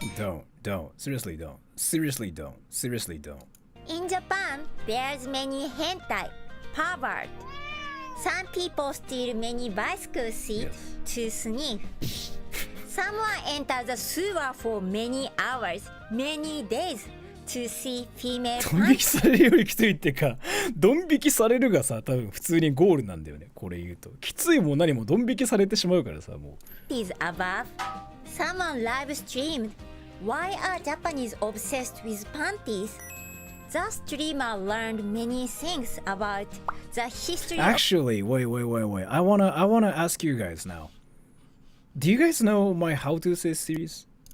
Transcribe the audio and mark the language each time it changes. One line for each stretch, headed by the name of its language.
English: Don't. Seriously don't. Seriously don't. Seriously don't. In Japan, there's many hentai, pervert. Some people steal many bicycle seats to sniff. Someone enters the sewer for many hours, many days to see female
Japanese: ドン引きされるよりきついってか、ドン引きされるがさ、多分普通にゴールなんだよね。これ言うと。きついも何もドン引きされてしまうからさ、もう。
English: panties above. Someone live streamed. Why are Japanese obsessed with panties? The streamer learned many things about the history Actually, wait. I wanna ask you guys now. Do you guys know my How to Say series?